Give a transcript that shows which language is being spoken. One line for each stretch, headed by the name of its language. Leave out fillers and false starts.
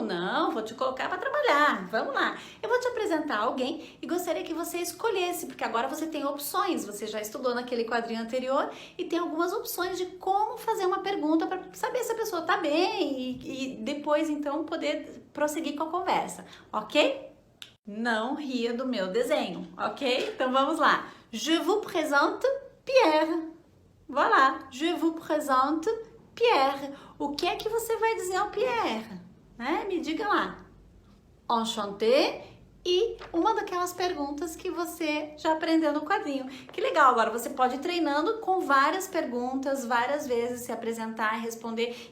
Portuguese: Não, vou te colocar para trabalhar. Vamos lá. Eu vou te apresentar alguém e gostaria que você escolhesse, porque agora você tem opções. Você já estudou naquele quadrinho anterior e tem algumas opções de como fazer uma pergunta para saber se a pessoa tá bem e depois então poder prosseguir com a conversa, ok? Não ria do meu desenho, ok? Então vamos lá.
French: Je vous présente Pierre. Voilà, je vous présente Pierre.
Portuguese: O que é que você vai dizer ao Pierre? Né? Me diga lá. Enchanté. E uma daquelas perguntas que você já aprendeu no quadrinho. Que legal, agora você pode ir treinando com várias perguntas, várias vezes se apresentar e responder.